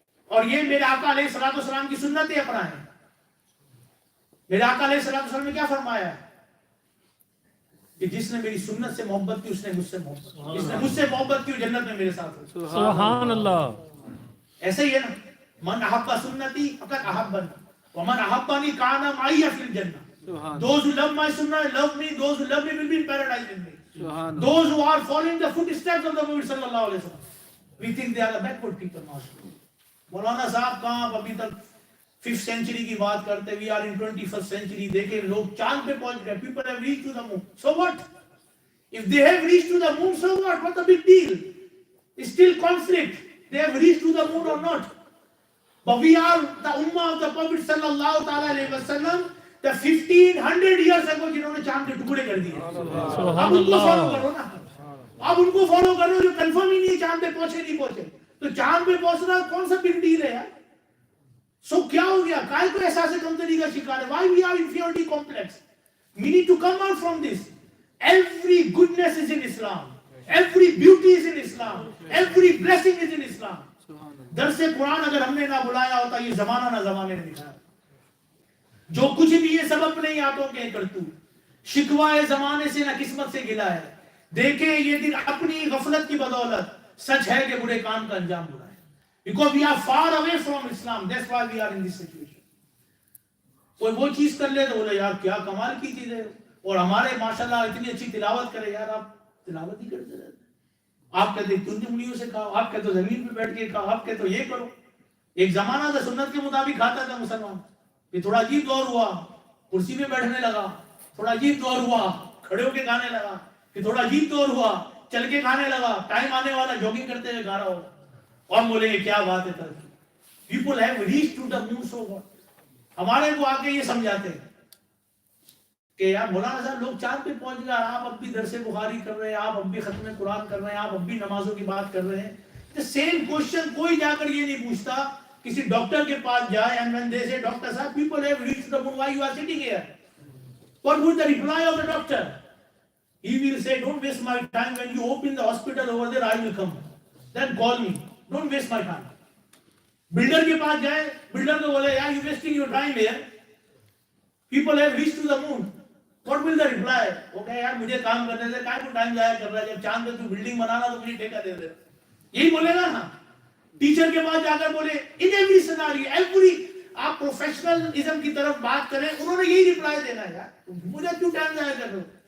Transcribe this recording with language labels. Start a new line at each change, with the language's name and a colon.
Urdu: اور یہ میرے آقا علیہ الصلوۃ والسلام کی سنتیں اپنائیں. میرے آقا علیہ الصلوۃ والسلام نے کیا فرمایا کہ جس نے میری سنت سے محبت کی اس نے مجھ سے محبت کی, جس نے مجھ سے محبت کی وہ جنت میں میرے ساتھ ہو. سبحان اللہ. ایسے ہی ہے نا,
Arabic: من احب سنتی فقط احبنی ومن احبنی کان معی فی الجنہ.
English: Those who love my sunnah love me, those who love me will be in paradise with me. Those who are following the footsteps of the Prophet sallallahu alaihi wasallam, we think they are the backward people.
Urdu: مولانا صاحب کہاں آپ ابھی تک 5th century کی بات کرتے,
English: we are in 21st century.
Urdu: دیکھیں لوگ چاند پہ پہنچ گئے,
English: people have reached to the moon. So what? If they have reached to the moon, so what? What's the big deal? It's still conflict. They have reached to the moon or not. But we are the ummah of the Prophet sallallahu ta'ala alayhi wa sallam, the 1500 years ago
Urdu: جنہوں نے چاند کے ٹکڑے کر دیے. اب ان کو follow کرو نا, اب ان کو فالو کرو جو کنفرم ہی نہیں چاند پہ پہنچے نہیں پہنچے. تو چاند پہ پہنچنا کون سا بگ ڈیل ہے یار. سو کیا ہو گیا, کائے کو احساس کمتری کا شکار ہے.
English: Why we are inferiority complex? We need to come out from this. Every goodness is in Islam. Every beauty is in Islam. Every blessing is in Islam.
Urdu: درس قرآن اگر ہم نے نہ بلایا ہوتا, یہ زمانہ نہ زمانے نے دکھایا. جو کچھ بھی یہ سبب نہیں آتوں کے کرتو, شکوائے زمانے سے نہ قسمت سے گلا ہے. دیکھیں یہ دن اپنی غفلت کی بدولت سچ ہے کہ برے کام کا انجام برا ہے.
English: Because we are far away from Islam, that's why we are in this situation.
Urdu: کوئی وہ چیز کر لے تو بولے یار کیا کمال کی چیز ہے، اور ہمارے ماشاءاللہ اتنی اچھی تلاوت کرے، یار آپ تلاوت ہی کرتے رہتے، آپ کہتے تم انگلیوں سے کھاؤ، آپ کہتے زمین پہ بیٹھ کے کھاؤ، آپ کہتے یہ کرو. ایک زمانہ تھا سنت کے مطابق کھاتا تھا مسلمان، پھر تھوڑا عجیب دور ہوا، کرسی پہ بیٹھنے لگا، تھوڑا عجیب دور ہوا، کھڑے ہو کے کھانے لگا، پھر تھوڑا عجیب دور ہوا، چل کے کھانے لگا، ٹائم آنے والا جوگنگ کرتے ہوئے کھا رہا ہوگا، اور ہم بولیں گے کیا بات ہے ترقی.
English: People have reach to the news of God.
Urdu: ہمارے کو آ کے یہ سمجھاتے ہیں کہ یار مولانا صاحب لوگ چاند پہ پہنچ گئے، آپ اب بھی درس بخاری کر رہے ہیں، آپ اب بھی ختم قرآن کر رہے ہیں، آپ اب بھی نمازوں کی بات کر رہے ہیں.
English: same question
Urdu: کوئی جا کر یہ نہیں پوچھتا، کسی ڈاکٹر کے پاس جائے
English: and when they say doctor صاحب people have reached the moon, why you are sitting here? What would the reply of the doctor? He will say don't waste my time, when you open the hospital over there I will come, then call me, don't waste my time.
Urdu: Builder کے پاس جائے، builder کو بولے یار
English: you wasting your time here, people have reached to the moon, what will the reply?
Urdu: وہ کہے یار مجھے کام کرنے سے کائے کو ٹائم ضائع کر رہا ہے، جب چاند پہ تو بلڈنگ بنانا تو مجھے ٹھیکہ دے دے. یہی بولے گا نا. ٹیچر کے پاس جا کر بولے
English: in every scenario every,
Urdu: آپ پروفیشنلزم کی طرف بات کریں، انہوں نے یہی ریپلائی دینا ہے یار مجھے کیوں ٹائم ضائع کر رہے ہو.